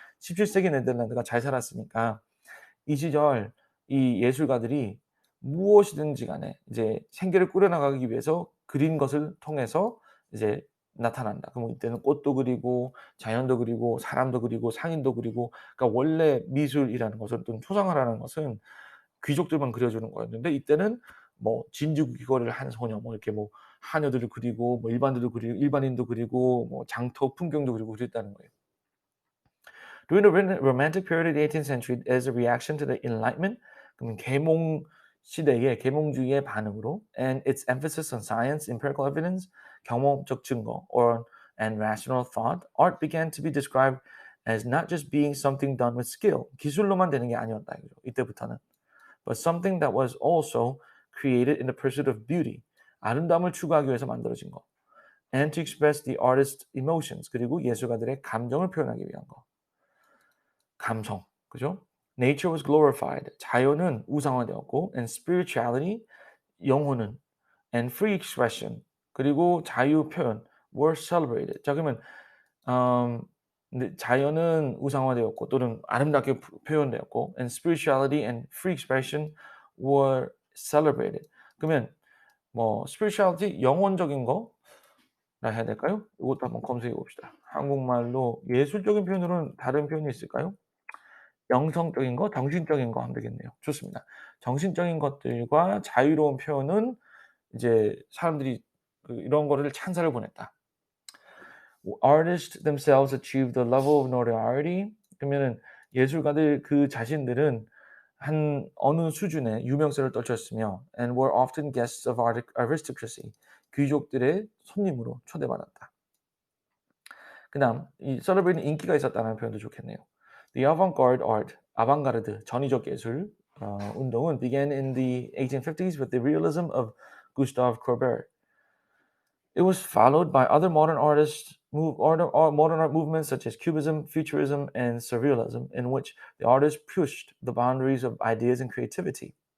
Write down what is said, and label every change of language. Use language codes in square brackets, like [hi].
[ko] 17세기 네덜란드가 잘 살았으니까 이 시절 이 예술가들이 무엇이든지 간에 이제 생계를 꾸려나가기 위해서 그린 것을 통해서 이제 나타난다. 그럼 이때는 꽃도 그리고 자연도 그리고 사람도 그리고 상인도 그리고 그러니까 원래 미술이라는 것은 또는 초상화라는 것은 귀족들만 그려주는 거였는데 이때는 뭐 진주 귀걸이를 한 소녀 뭐 이렇게 뭐 하녀들을 그리고 뭐 일반인도 그리고 뭐 장터 풍경도 그리고 그랬다는 거예요. [en] During the Romantic period of the 18th century, as a reaction to the Enlightenment, [ko] 그럼 계몽 시대의 계몽주의의 반응으로, [en] and its emphasis on science, empirical evidence, [ko] 경험적 증거, [en] or and rational thought, art began to be described as not just being something done with skill, [ko] 기술로만 되는 게 아니었다 이거죠. 이때부터는, [en] but something that was also created in the pursuit of beauty, [ko] 아름다움을 추구하기 위해서 만들어진 거, [en] and to express the artist's emotions, [ko] 그리고 예술가들의 감정을 표현하기 위한 거. 감성, 그죠? [en] Nature was glorified, [ko] 자연은 우상화되었고, [en] and spirituality, [ko] 영혼은, [en] and free expression, [ko] 그리고 자유 표현, [en] were celebrated. [ko] 자 그러면 근데 자연은 우상화되었고 또는 아름답게 표현되었고, [en] and spirituality and free expression were celebrated. [ko] 그러면 뭐 spirituality 영혼적인 거라 해야 될까요? 이것도 한번 검색해 봅시다. 한국말로 예술적인 표현으로는 다른 표현이 있을까요? 영성적인 거, 정신적인 거 하면 되겠네요. 좋습니다. 정신적인 것들과 자유로운 표현은 이제 사람들이 이런 거를 찬사를 보냈다. [en] Artists themselves achieved the level of notoriety. [ko] 그러면은 예술가들 그 자신들은 한 어느 수준의 유명세를 떨쳤으며, [en] and were often guests of aristocracy. [ko] 귀족들의 손님으로 초대받았다. 그다음 이 celebrate는 인기가 있었다는 표현도 좋겠네요. [en] The avant-garde art, 아방가르드, [ko] 전위적 예술 운동은 [en] began in the 1850s with the realism of Gustave Courbet. It was followed by other modern modern art movements such as Cubism, Futurism, and Surrealism, in which the artists pushed the boundaries of ideas and creativity.